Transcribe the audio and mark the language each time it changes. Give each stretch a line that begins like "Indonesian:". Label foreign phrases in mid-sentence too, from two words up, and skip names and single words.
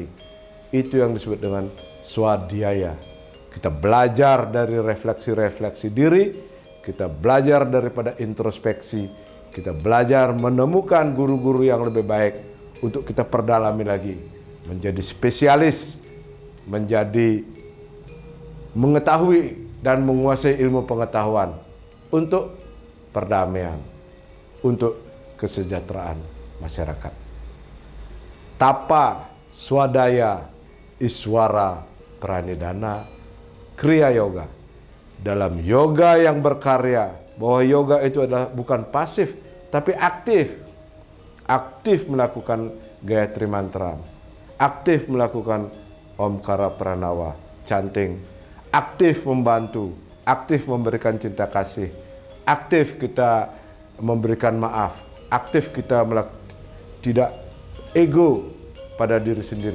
Indonesian: Itu yang disebut dengan swadhyaya. Kita belajar dari refleksi-refleksi diri, kita belajar daripada introspeksi, kita belajar menemukan guru-guru yang lebih baik untuk kita perdalami lagi, menjadi spesialis, menjadi mengetahui dan menguasai ilmu pengetahuan untuk perdamaian, untuk kesejahteraan masyarakat.
Sanskrit: Tapa, swadaya, iswara, pranidana, kriya yoga.
Indonesian: Dalam yoga yang berkarya, bahwa yoga itu adalah bukan pasif, tapi aktif. Aktif melakukan Gayatri Mantra, aktif melakukan Omkara Pranawa, chanting, aktif membantu, aktif memberikan cinta kasih, aktif kita memberikan maaf, aktif kita tidak ego pada diri sendiri.